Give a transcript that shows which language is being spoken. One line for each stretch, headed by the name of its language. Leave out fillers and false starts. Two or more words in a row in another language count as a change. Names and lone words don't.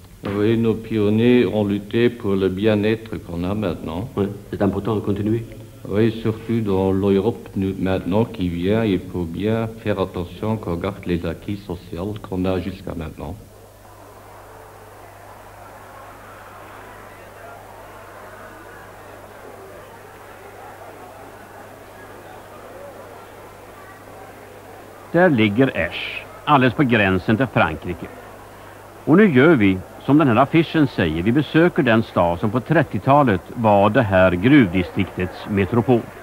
French: Oui, nos pionniers ont lutté pour le bien-être qu'on a maintenant. Ouais, c'est important à continuer. Oui, surtout dans l'Europe maintenant qui vient, il faut bien faire attention qu'on garde les acquis sociaux qu'on a jusqu'à maintenant.
Swedish: Där ligger Esch, alldeles på gränsen till Frankrike. Och nu gör vi, som den här affischen säger, vi besöker den stad som på 30-talet var det här gruvdistriktets metropol.